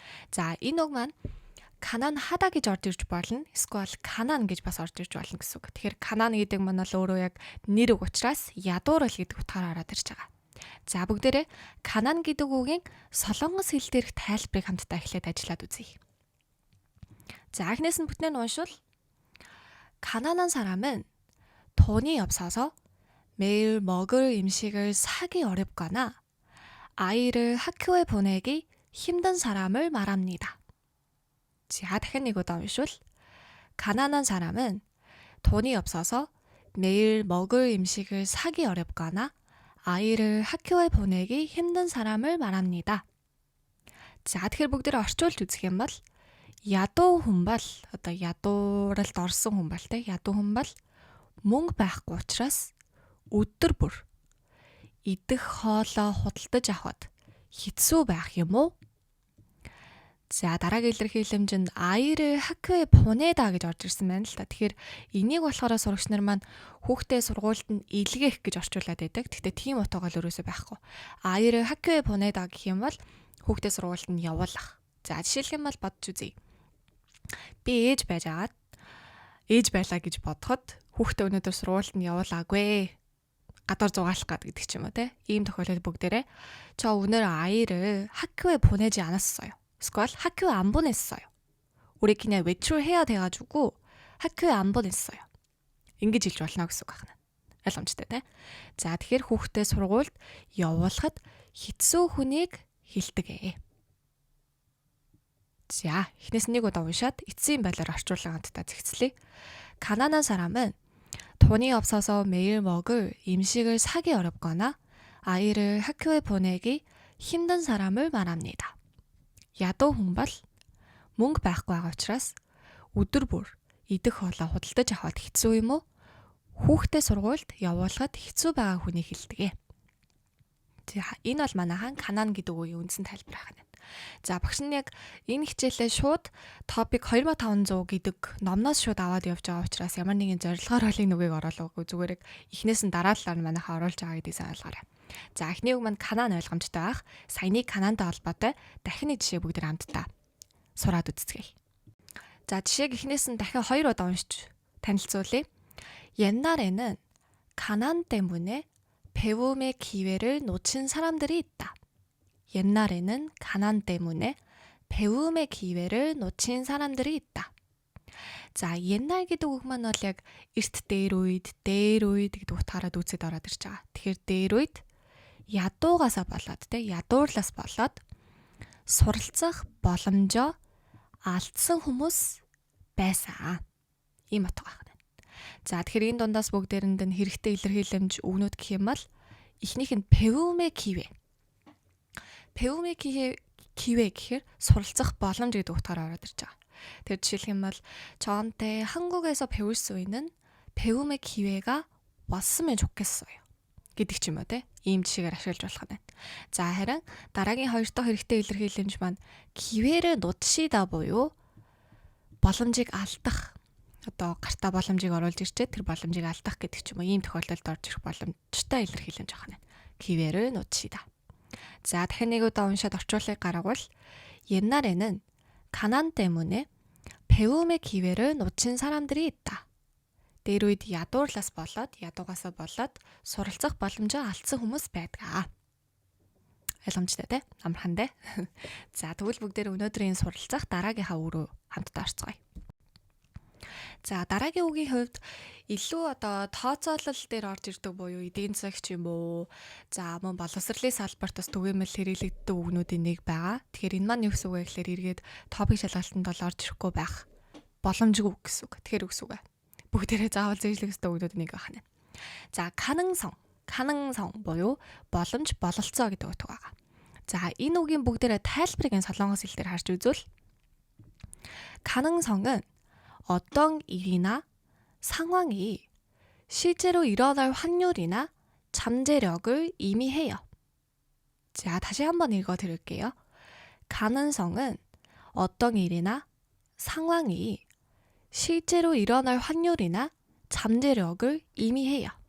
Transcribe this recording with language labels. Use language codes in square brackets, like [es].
[mn] За, энэ үг маань Канаан хада гэж орж ирж болно. Эсвэл Канаан гэж бас орж ирж болно гэсэн үг. Тэгэхээр Канаан гэдэг маань л өөрөө яг нэр үг учраас ядуурл гэдэг утгаараа ороод ирж байгаа. За, бүгдээрээ Канаан гэдэг үгийн солонгос хэл дээрх тайлбарыг хамтдаа эхлээд ажиллаад үзье. За, эхнээс нь бүтнээр нь уншвал [ko] 가난한 사람은 돈이 없어서 매일 먹을 음식을 사기 어렵거나 아이를 학교에 보내기 힘든 사람을 말합니다. 자, [mn] дахин нэг удаа уншвал [ko] 가난한 사람은 돈이 없어서 매일 먹을 음식을 사기 어렵거나 아이를 학교에 보내기 힘든 사람을 말합니다. [mn] За, тэгэхээр бүгдээрээ орчуулж үзэх юм бол ядуу хүн бол одоо ядууралд орсон хүн бол те ядуу хүн бол мөнгө байхгүй учраас өдөр бүр идэх хоолоо худалдаж авахд хэцүү байх юм уу? За, дараагийн илэрхийлэмж нь [ko] 아이를 학교에 보내다 [mn] гэж орж ирсэн байна л та. Тэгэхээр энийг болохоор сурагч нар маань хүүхдээ сургуульд нь илгээх гэж орчуулад байдаг. Гэхдээ тийм утгаал өрөөсөө байхгүй. [ko] 아이를 학교에 보내다 [mn] гэх юм бол хүүхдээ сургуульд нь явуулах. За, жишээлх юм бол бодж үзье. Би ээж байлаа гэж бодоход хүүхдээ өнөөдөр сургуульд нь явуулаагүй. гадуур зугаалах гэдэг ч юм уу те. Ийм тохиолдолд бүгдээрээ [ko] 저 오늘 아이를 학교에 보내지 않았어요. [mn] эсвэл [ko] 학교에 안 보냈어요. 우리 그냥 외출해야 돼가지고 학교에 안 보냈어요. [mn] ингэж хэлж болно гэсэн үг байна. Ойлгомжтой те. За, тэгэхээр хүүхдээ сургуульд явуулахад хэцүү хүнийг хэлдэг. 자, эхнээс нэг удаа уншаад эцсийн байдлаар орчуулсан хамтдаа зэгцлэе. [ko] 가난한 사람은 돈이 없어서 매일 먹을 음식을 사기 어렵거나 아이를 학교에 보내기 힘든 사람을 말합니다. [mn] ядуу хүн бол мөнгө байхгүй байгаа учраас өдөр бүр идэх хоолоо худалдаж авахд хэцүү юм уу? Хүүхдээ сургуульд явуулахад хэцүү байгаа хүнийг хэлдэг. За, энэ бол манайхан Канаан гэдэг үгийн үндсэн тайлбар байна. За, багш нь яг энэ хичээлээ шууд топик 2500 гэдэг номноос шууд аваад явж байгаа учраас ямар нэгэн зорилгоор холын нүгийг оруулаагүй зүгээр яг эхнээс нь дараалалаар манайхаа оруулж байгаа гэдгийг сайн ойлгоорой. За, эхний үг маань Канаан ойлгомжтой байх. Саяны Канаантай холбоотой дахин нэг жишээ бүгд хамтдаа сураад үзцгээе. За, жишээг эхнээс нь дахин 2 удаа уншиж танилцуулъя. [ko] 옛날에는 가난 때문에 배움의 기회를 놓친 사람들이 있다. 옛날에는 가난 때문에 배움의 기회를 놓친 사람들이 있다. [mn] За, 옛날 гэдэг үг маань бол яг эрт дээр үед гэдэг утгаараа дүүцэд ороод ирж байгаа. Тэгэхээр дээр үед ядуугасаа болоод те ядуурлаас болоод суралцах боломжоо алдсан хүмүүс байсан. Ийм утга байна. За тэгэхээр энэ дундаас бүгдээрэнд нь хэрэгтэй илэрхийлэмж өгнөд гэх юм бол эхнийх нь пэвүмэ кивэ. Пэвүмэ кивэ гэхээр суралцах боломж гэдэг утгаараа ороод ирж байгаа. Тэр жишээлх юм бол [ko] 저한테 한국에서 배울 수 있는 배움의 기회가 왔으면 좋겠어요. [mn] гэдэг ч юм уу те. Ийм жишээгээр ашиглаж болох нь. За харин дараагийн хоёр дахь хэрэгтэй илэрхийлэмж маань [ko] 기회를 놓치다 [mn] буюу боломжийг алдах. Одоо гартаа боломжийг оруулж ирчээд тэр боломжийг алдах гэдэг ч юм уу ийм тохиолдолд орж ирэх боломжтой илэрхийлэмж авах нь. [ko] 기회를 놓치다. 자, [mn] дахин нэг удаа уншаад орчуулгыг гаргавал [ko] 옛날에는 가난 때문에 배움의 기회를 놓친 사람들이 있다. [mn] дээр үед ядуурлаас болоод, ядуугаасаа болоод суралцах боломжоо алдсан хүмүүс байдаг. Ойлгомжтой те? Амархан те? За тэгвэл бүгдээр өнөөдрийн суралцах дараагийнхаа үг рүү хамтдаа орцгоё. За дараагийн үгийн хувьд илүү одоо тооцоолол дээр орж ирдэг буюу эдийн засагч юм уу? За мөн боловсролын салбарт бас түгээмэл хэрэглэгддэг үгнүүдийн нэг байгаа. Тэгэхээр энэ маань юу гэсэн үг вэ гэхээр эргээд топик шалгалтанд бол орж ирэхгүй байх боломжгүй гэсэн үг. Тэгэхээр үгс үг. Бүгдээрээ заавал зэжлэх ёстой үгнүүд нэг байна. За 가능성 буюу боломж бололцоо гэдэг үг байгаа. За энэ үгийн бүгдээрээ тайлбарыг солонгос хэлээр харж үзвэл [ko] 가능성은 어떤 일이나 상황이 실제로 일어날 확률이나 잠재력을 의미해요. 자, 다시 한번 읽어 드릴게요. 가능성은 어떤 일이나 상황이 실제로 일어날 확률이나 잠재력을 의미해요.